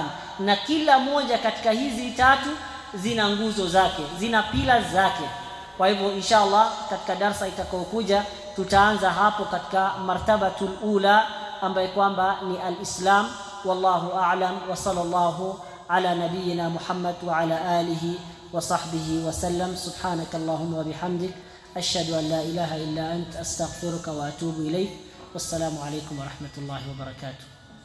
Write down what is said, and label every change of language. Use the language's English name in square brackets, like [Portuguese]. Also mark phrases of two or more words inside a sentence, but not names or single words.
[Swahili] Na kila moja katika hizi tatu zina nguzo zake, zina pillars zake. Kwa hivyo inshallah katika darasa itakayokuja tutaanza hapo katika [Arabic] المرتبة الأولى [Swahili] ambayo kwamba ni al-islam. [Arabic] والله أعلم وصلى الله على نبينا محمد وعلى آله وصحبه وسلم. سبحانك اللهم وبحمدك أشهد أن لا إله إلا أنت أستغفرك وأتوب إليك. والسلام عليكم ورحمة الله وبركاته.